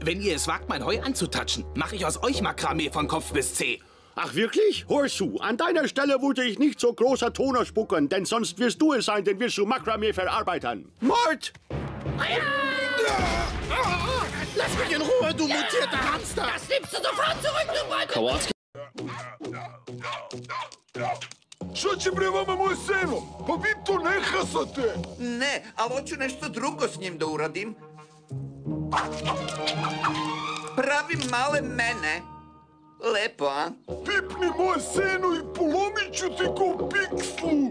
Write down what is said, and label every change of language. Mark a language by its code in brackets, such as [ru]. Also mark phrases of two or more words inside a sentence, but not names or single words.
[de] Wenn ihr es wagt, mein Heu anzutatschen, mache ich aus euch Makramee von Kopf bis Zeh. Ach wirklich? Hör zu, an deiner Stelle würde ich nicht so großer Toner spucken, denn sonst wirst du es sein, den wirst du Makramee verarbeiten. Mord! Lass mich in Ruhe, du mutierter Hamster! Das nimmst du sofort zurück, du Wolke! Kowalski. [sr] Što će bre vama moj seno? Pa vi to ne hasate! Ne, ali hoću nešto drugo s njim da uradim. Pravim male mene. Lepo, a? Pipni moje seno i polomit ću ti ko pikslu!